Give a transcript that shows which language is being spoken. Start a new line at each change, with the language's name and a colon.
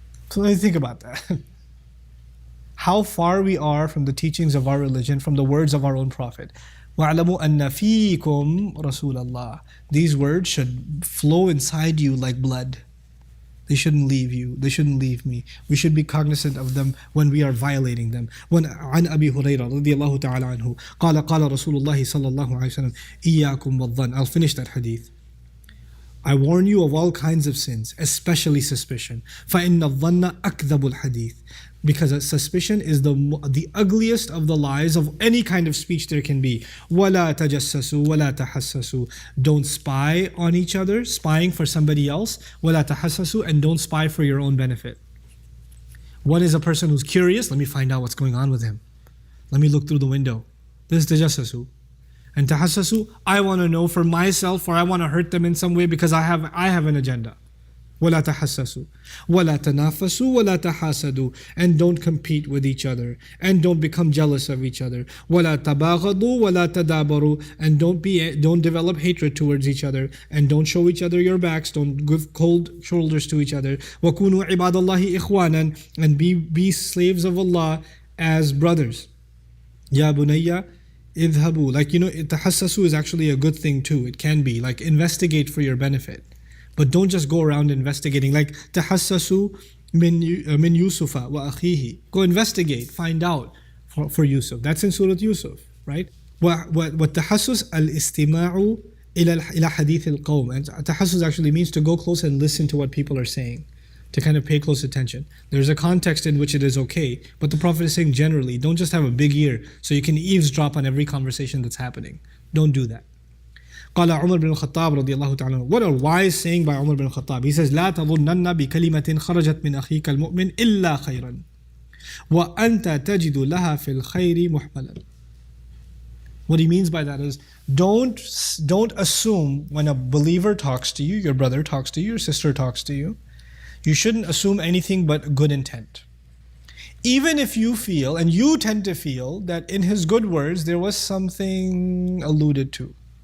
English: So let me think about that. How far we are from the teachings of our religion, from the words of our own Prophet.
Arabic: وَاعْلَمُوا أَنَّ فِيكُمْ رَسُولَ اللَّهِ.
English: These words should flow inside you like blood. They shouldn't leave you. They shouldn't leave me. We should be cognizant of them when we are violating them.
Arabic: عن أبي هريرة رضي الله تعالى عنه قال قال رسول الله صلى الله عليه وسلم إياكم والظن.
English: I'll finish that hadith. I warn you of all kinds of sins, especially suspicion.
Arabic: فَإِنَّ الظَّنَّ أَكْذَبُ الْحَدِيث.
English: Because suspicion is the ugliest of the lies of any kind of speech there can be.
Arabic: وَلَا تَجَسَّسُوا وَلَا تَحَسَّسُوا.
English: Don't spy on each other, spying for somebody else.
Arabic: وَلَا تَحَسَّسُوا.
English: And don't spy for your own benefit. One is a person who's curious. Let me find out what's going on with him. Let me look through the window. This is tajassasu. And tahassasu, I want to know for myself, or I want to hurt them in some way because I have an agenda.
Arabic: وَلَا تَحَسَّسُوا وَلَا تَنَافَسُوا وَلَا تَحَاسَدُوا.
English: And don't compete with each other. And don't become jealous of each other.
Arabic: وَلَا تَبَاغَضُوا وَلَا تَدَابَرُوا.
English: And don't develop hatred towards each other. And don't show each other your backs. Don't give cold shoulders to each other.
Arabic: وَكُونُوا عِبَادَ اللَّهِ إِخْوَانًا.
English: And be slaves of Allah as brothers.
Arabic: يَا بُنَيَّ idhabu.
English: Like, tahassasu is actually a good thing too. It can be. Like, investigate for your benefit. But don't just go around investigating. Like,
Arabic: tahassasu min Yusufa wa akhihi.
English: Go investigate, find out for Yusuf. That's in Surah Yusuf, right?
Arabic: وَالتَّحَسُّسْ الْإِسْتِمَاعُ إِلَى حَدِيثِ الْقَوْمِ.
English: And tahassus actually means to go close and listen to what people are saying, to kind of pay close attention. There's a context in which it is okay, but the Prophet is saying generally, don't just have a big ear so you can eavesdrop on every conversation that's happening. Don't do that.
Arabic: قال عمر بن الخطاب رضي الله تعالى عنه.
English: What a wise saying by Umar bin al-Khattab. He says,
Arabic: لا تظنن بكلمة خرجت من أخيك المؤمن إلا خيرا وأنت تجد لها في الخير محملا.
English: What he means by that is, don't assume when a believer talks to you, your brother talks to you, your sister talks to you, you shouldn't assume anything but good intent. Even if you feel, and you tend to feel, that in his good words there was something alluded to.